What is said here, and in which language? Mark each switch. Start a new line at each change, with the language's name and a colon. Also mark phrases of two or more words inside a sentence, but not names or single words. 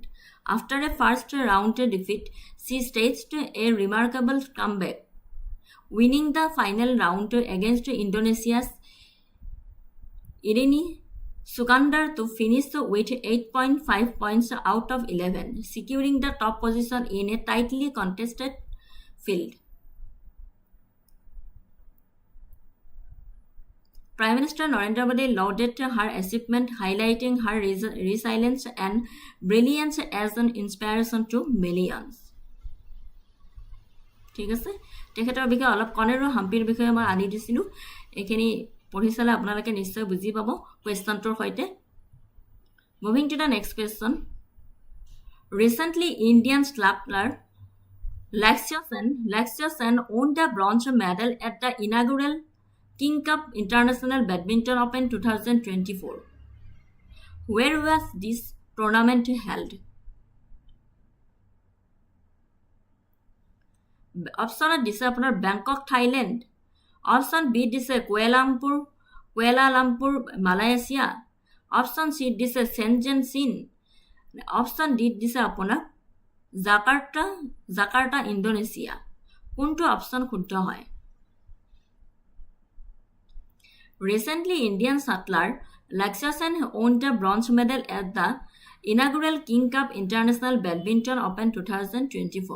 English: After a first round defeat, she staged a remarkable comeback, winning the final round against Indonesia's Irini Sukandar to finish with 8.5 points out of 11, securing the top position in a tightly contested field. Prime Minister Narendra Modi lauded her achievement, highlighting her resilience and brilliance as an inspiration to millions.
Assamese: ঠিক আছে তেখেতৰ বিষয়ে অলপ কনেৰো হাম্পিৰ বিষয়ে মই আনি দিছিলো এখিনি পঢ়ি চালে আপোনালোকে নিশ্চয় বুজি পাব কোৱেশ্চনটোৰ সৈতে
English: moving to the next question recently Indian shuttler Laxya Sen won the bronze medal at the inaugural King Cup International Badminton Open 2024. Where was this tournament held? Option A
Assamese: দিছে আপোনাৰ Bangkok, Thailand.
English: Option B
Assamese: দিছে Kuala Lumpur, Malaysia.
English: Option C
Assamese: দিছে Shenzhen, Sin.
English: Option D
Assamese: দিছে আপোনাৰ Jakarta, Indonesia. কোনটো অপশন শুদ্ধ হয়
English: Recently, Indian shuttler Laxya Sen won the bronze medal at the inaugural King Cup International Badminton Open 2024.